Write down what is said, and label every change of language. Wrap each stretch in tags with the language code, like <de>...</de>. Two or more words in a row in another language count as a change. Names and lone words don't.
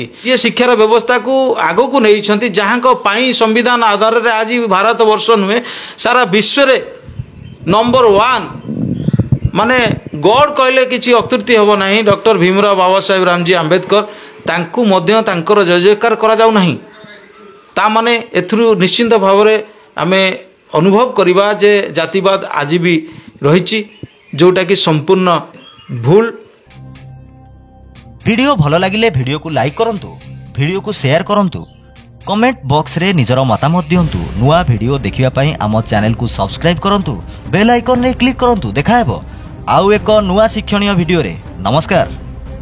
<or>ଯିଏ ଶିକ୍ଷାର ବ୍ୟବସ୍ଥାକୁ ଆଗକୁ ନେଇଛନ୍ତି, ଯାହାଙ୍କ ପାଇଁ ସମ୍ବିଧାନ ଆଧାରରେ ଆଜି ଭାରତ ବର୍ଷ ନୁହେଁ ସାରା ବିଶ୍ୱରେ ନମ୍ବର 1 ମାନେ ଗଡ୍ କହିଲେ କିଛି ଅତ୍ୟୁକ୍ତି ହେବ ନାହିଁ, ଡକ୍ଟର ଭୀମରାଓ ବାବା ସାହେବ ରାମଜୀ ଆମ୍ବେଦକର, ତାଙ୍କୁ ମଧ୍ୟ ତାଙ୍କର ଜୟ ଜୟକାର କରାଯାଉ ନାହିଁ। ତା ମାନେ ଏଥିରୁ ନିଶ୍ଚିନ୍ତ ଭାବରେ ଆମେ ଅନୁଭବ କରିବା ଯେ ଜାତିବାଦ ଆଜି ବି ରହିଛି, ଯେଉଁଟାକି ସମ୍ପୂର୍ଣ୍ଣ ଭୁଲ। ଭିଡିଓ ଭଲ ଲାଗିଲେ ଭିଡିଓକୁ ଲାଇକ କରନ୍ତୁ, ଭିଡିଓକୁ ଶେୟାର କରନ୍ତୁ,</or> <en>comment box</en> <or>ନିଜର ମତାମତ ଦିଅନ୍ତୁ। ନୂଆ ଭିଡିଓ ଦେଖିବା ପାଇଁ ଆମ ଚ୍ୟାନେଲକୁ ସବସ୍କ୍ରାଇବ କରନ୍ତୁ,</or> <en>bell icon</en> <or>ରେ କ୍ଲିକ କରନ୍ତୁ। ଦେଖା ହେବ ଆଉ ଏକ ନୂଆ ଶିକ୍ଷଣୀୟ ଭିଡିଓରେ। ନମସ୍କାର।</or>